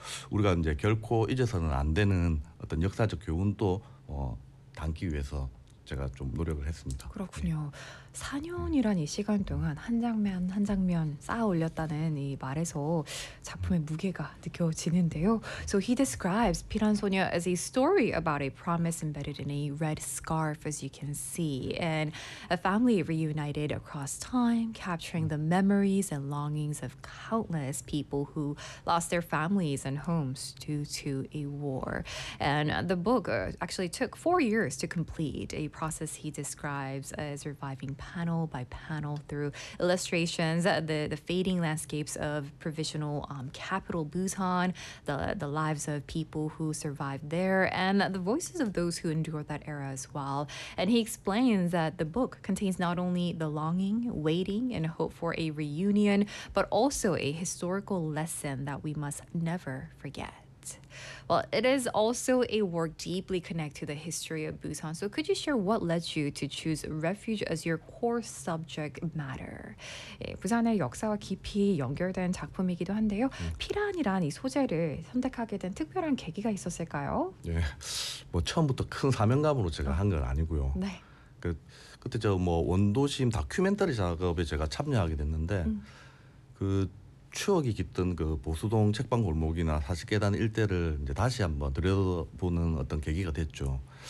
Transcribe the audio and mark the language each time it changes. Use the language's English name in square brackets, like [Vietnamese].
[Korean] 우리가 이제 결코 잊어서는 안 되는 어떤 역사적 교훈도 담기 위해서 제가 좀 노력을 했습니다. 그렇군요. 네. 4년이란 이 시간 동안 한 장면 한 장면 쌓아 올렸다는 이 말에서 작품의 무게가 느껴지는데요. [English] So he describes Piransonia as a story about a promise embedded in a red scarf, as you can see, and a family reunited across time, capturing the memories and longings of countless people who lost their families and homes due to a war. And the book actually took 4 years to complete, a process he describes as reviving panel by panel through illustrations, the fading landscapes of provisional capital Busan, the lives of people who survived there, and the voices of those who endured that era as well. And he explains that the book contains not only the longing, waiting, and hope for a reunion, but also a historical lesson that we must never forget. Well, it is also a work deeply connected to the history of Busan. So could you share what led you to choose refuge as your core subject matter? [Korean] 예, 부산의 역사와 깊이 연결된 작품이기도 한데요. 피란이라는 이 소재를 선택하게 된 특별한 계기가 있었을까요? 예, 뭐 처음부터 큰 사명감으로 제가 한 건 아니고요. 네. 그때 저 뭐 원도심 다큐멘터리 작업에 제가 참여하게 됐는데 그 추억이 깊던 그 보수동 책방 골목이나 40계단 일대를 이제 다시 한번 들여다보는 어떤 계기가 됐죠.